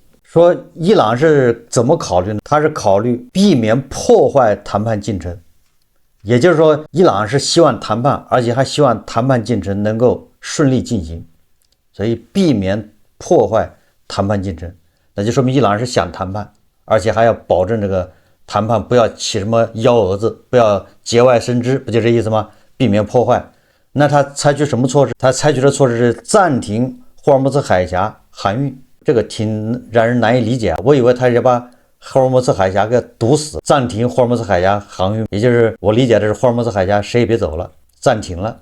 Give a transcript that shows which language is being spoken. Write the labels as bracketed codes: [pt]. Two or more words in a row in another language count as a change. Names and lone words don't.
[zh] 說伊朗是怎麼考慮呢？他是考慮避免破壞談判進程，也就是說伊朗是希望談判，而且還希望談判進程能夠順利進行，所以避免破壞談判進程，那就說明伊朗是想談判，而且還要保證這個談判不要起什麼幺蛾子，不要節外生枝，不就這意思嗎？避免破壞。那他採取什麼措施？他採取的措施是暫停霍爾木茲海峽航運，這個挺讓人難以理解。我以為他是把霍爾木茲海峽給堵死，暫停霍爾木茲海峽航運，也就是我理解的是霍爾木茲海峽誰也別走了，暫停了。